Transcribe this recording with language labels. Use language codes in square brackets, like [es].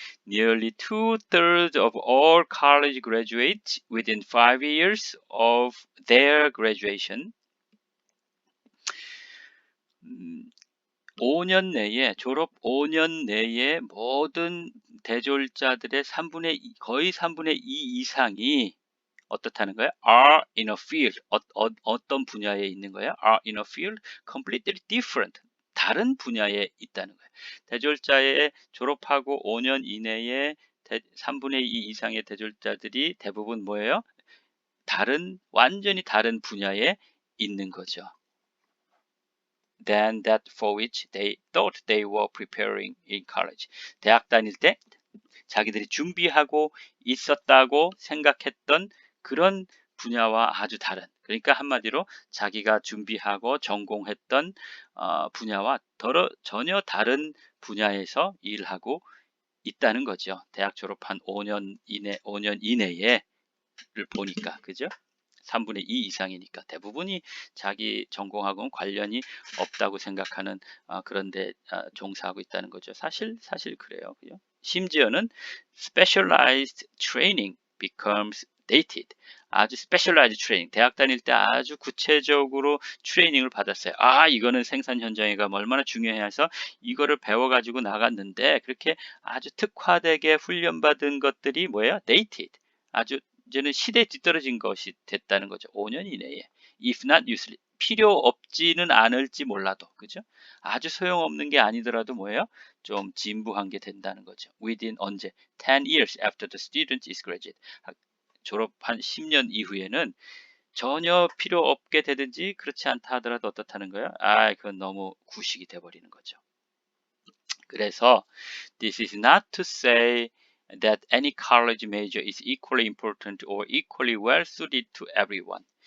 [en] Nearly 2/3 of all college graduates within 5 years of their graduation [ko] 5년 내에 졸업 5년 내에 모든 대졸자들의 거의 3분의 2 이상이 어떻다는 거예요? [en] are in a field. [ko] 어떤 분야에 있는 거예요? [en] are in a field completely different. [ko] 다른 분야에 있다는 거예요. 대졸자에 졸업하고 5년 이내에 3분의 2 이상의 대졸자들이 대부분 뭐예요? 완전히 다른 분야에 있는 거죠. [en] than that for which they thought they were preparing in college. [ko] 대학 다닐 때 자기들이 준비하고 있었다고 생각했던 그런 분야와 아주 다른, 그러니까 한마디로 자기가 준비하고 전공했던 분야와 전혀 다른 분야에서 일하고 있다는 거죠. 대학 졸업한 5년 이내에 를 보니까, 그죠? 3분의 2 이상이니까 대부분이 자기 전공하고는 관련이 없다고 생각하는 그런데 종사하고 있다는 거죠. 사실 그래요. 그죠? 심지어는 [en] specialized training becomes dated. 아주 specialized training. [ko] 대학 다닐 때 아주 구체적으로 트레이닝을 받았어요. 이거는 생산 현장에 가면 얼마나 중요해서 이거를 배워가지고 나갔는데 그렇게 아주 특화되게 훈련받은 것들이 뭐예요? [en] dated. [ko] 아주 이제는 시대에 뒤떨어진 것이 됐다는 거죠. 5년 이내에. [en] If not useless. [ko] 필요 없지는 않을지 몰라도, 그죠? 아주 소용없는 게 아니더라도 뭐예요? 좀 진부한 게 된다는 거죠. Within 언제? [en] 10 years after the student is graduate. [ko] 졸업한 10년 이후에는 전혀 필요 없게 되든지 그렇지 않다 하더라도 어떻다는 거예요? 그건 너무 구식이 돼버리는 거죠. 그래서 [en] this is not to say that any college major is equally important or equally well suited to everyone.